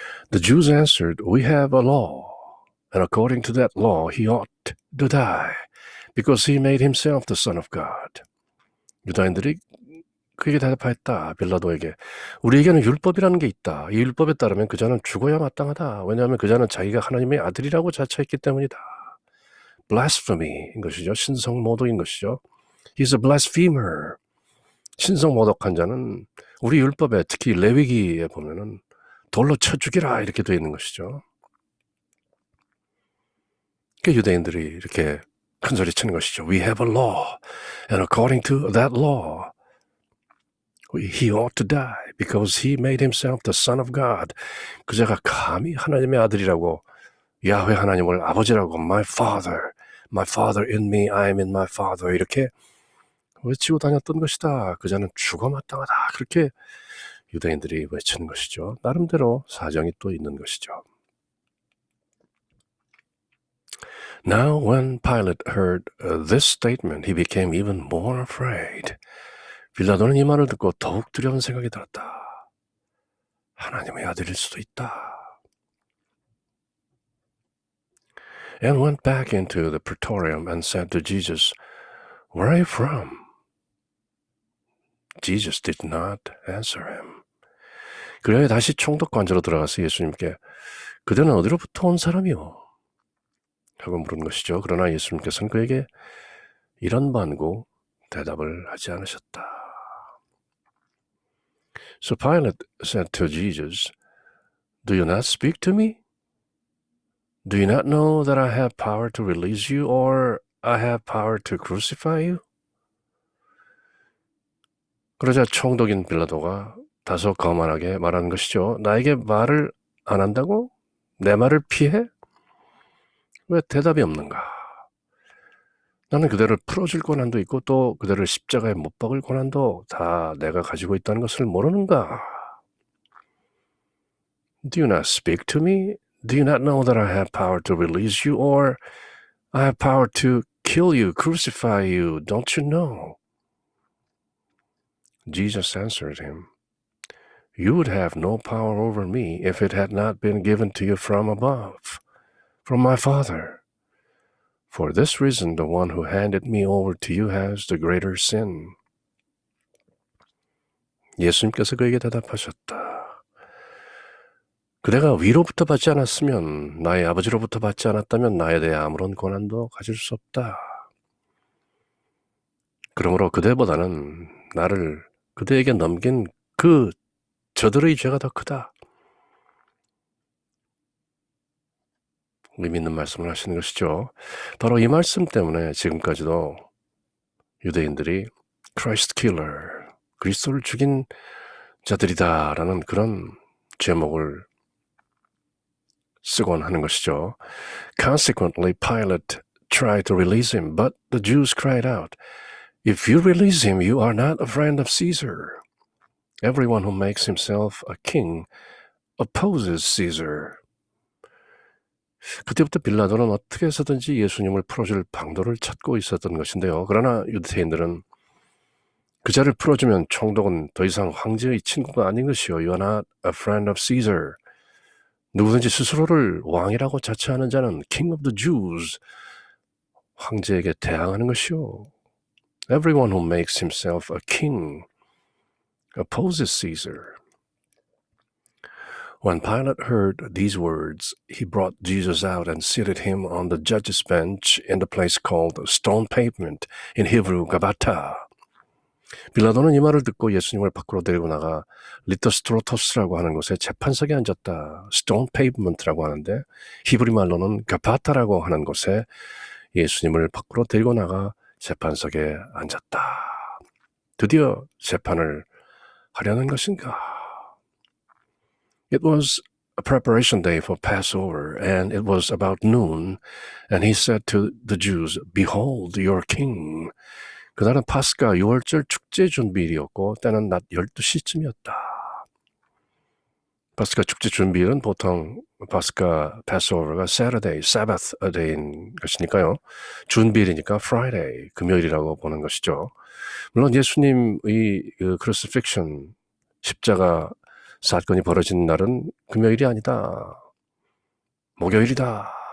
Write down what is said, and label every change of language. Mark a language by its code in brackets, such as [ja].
[en] The Jews answered, "We have a law, and according to that law he ought to die, because he made himself the Son of God." [ko] 유다인들이 그에게 대답하였다. 빌라도에게, 우리에게는 율법이라는 게 있다. 이 율법에 따르면 그자는 죽어야 마땅하다. 왜냐하면 그자는 자기가 하나님의 아들이라고 자처했기 때문이다. blaspheme인 것이죠. 신성모독인 것이죠. [en] He's a blasphemer. [ko] 신성모독한 자는 우리 율법에, 특히 레위기에 보면은 돌로 쳐 죽이라 이렇게 되어 있는 것이죠. 그 유대인들이 이렇게 큰 소리 치는 것이죠. [en] We have a law, and according to that law he ought to die because he made himself the Son of God. [ko] 그자가 감히 하나님의 아들이라고, 야훼 하나님을 아버지라고, [en] my father in me, I am in my father, [ko] 이렇게 외치고 다녔던 것이다. 그자는 죽어 마땅하다. 그렇게 유대인들이 외치는 것이죠. 나름대로 사정이 또 있는 것이죠. [en] Now when Pilate heard this statement, he became even more afraid. [ko] 빌라도는 이 말을 듣고 더욱 두려운 생각이 들었다. 하나님의 아들일 수도 있다. [en] And went back into the praetorium and said to Jesus, "Where are you from?" Jesus did not answer him. [ko] 그래야 다시 총독 관저로 들어가서 예수님께, 그대는 어디로부터 온 사람이요? 하고 물은 것이죠. 그러나 예수님께서는 그에게 이런 반고 대답을 하지 않으셨다. [en] So Pilate said to Jesus, "Do you not speak to me? Do you not know that I have power to release you or I have power to crucify you?" [ko] 그러자 총독인 빌라도가 다소 거만하게 말한 것이죠. 나에게 말을 안 한다고? 내 말을 피해? 왜 대답이 없는가? 나는 그대를 풀어줄 권한도 있고 또 그대를 십자가에 못 박을 권한도 다 내가 가지고 있다는 것을 모르는가? [en] Do you not speak to me? Do you not know that I have power to release you or I have power to kill you, crucify you? Don't you know? Jesus answered him, "You would have no power over me if it had not been given to you from above, from my Father. For this reason, the one who handed me over to you has the greater sin." [ko] 예수님께서 그에게 대답하셨다. 그대가 위로부터 받지 않았으면, 나의 아버지로부터 받지 않았다면 나에 대해 아무런 권한도 가질 수 없다. 그러므로 그대보다는 나를 그대에게 넘긴 저들의 죄가 더 크다. 의미 있는 말씀을 하시는 것이죠. 바로 이 말씀 때문에 지금까지도 유대인들이 [en] Christ killer, [ko] 그리스도를 죽인 자들이다라는 그런 제목을 쓰곤 하는 것이죠. [en] Consequently, Pilate tried to release him, but the Jews cried out, "If you release him, you are not a friend of Caesar. Everyone who makes himself a king opposes Caesar." [ko] 그때부터 빌라도는 어떻게 해서든지 예수님을 풀어줄 방도를 찾고 있었던 것인데요. 그러나 유대인들은 그자를 풀어주면 총독은 더 이상 황제의 친구가 아닌 것이요. [en] You are not a friend of Caesar. [ko] 누구든지 스스로를 왕이라고 자처하는 자는 [en] King of the Jews, [ko] 황제에게 대항하는 것이요. [en] Everyone who makes himself a king opposes Caesar. When Pilate heard these words, he brought Jesus out and seated him on the judge's bench in the place called Stone Pavement, in Hebrew, Gabbatha. [ko] 빌라도는 이 말을 듣고 예수님을 밖으로 데리고 나가 리토스트로토스라고 하는 곳에 재판석에 앉았다. Stone Pavement라고 하는데 히브리 말로는 가바타라고 하는 곳에 예수님을 밖으로 데리고 나가 재판석에 앉았다. 드디어 재판을 하려는 것인가? [en] It was a preparation day for Passover, and it was about noon, and he said to the Jews, "Behold your king." [ko] 그날은 파스카 6월절 축제 준비일이었고 때는 낮 12시쯤이었다. 파스카 축제 준비일은 보통 파스카 패스오버가 Saturday, Sabbath day인 것이니까요. 준비일이니까 Friday, 금요일이라고 보는 것이죠. 물론 예수님의 크루시픽션, 십자가 사건이 벌어진 날은 금요일이 아니다. 목요일이다.